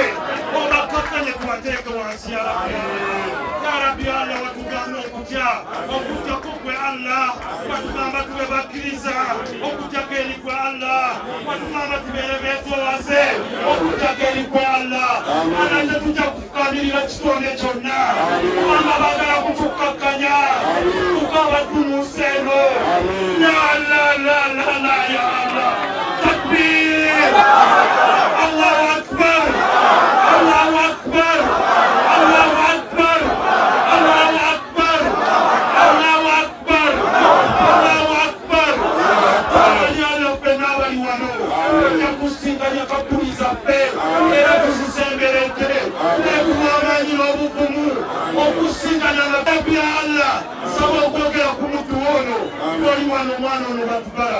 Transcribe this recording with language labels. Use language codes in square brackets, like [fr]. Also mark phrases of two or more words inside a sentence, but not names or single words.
[lg] obakkakkanye tubateeke wansi ya Rabbi Allah watugamba okujjako gwe Allah watugamba tube bakkiriza okujjako eri gwe Allah watugamba tubeere beetoowaze okujjako eri gwe Allah ana tetujja kufukamirira kitonde kyonna kubanga baagala kutukkakkanya tukabaddu mu nsi eno [ar] لا يا الله تكبير الله أكبر الله أكبر الله أكبر الله أكبر الله أكبر الله أكبر. [lg] Abanyala ffe n'abali wano ojja kusinganya kabuli zaffe era tuzisemberedde netuwa amaanyi n'obuvumu okusinganya nga Rabbi ya Allah saba okwogera ku muddu ono oli wano omwana ono batubala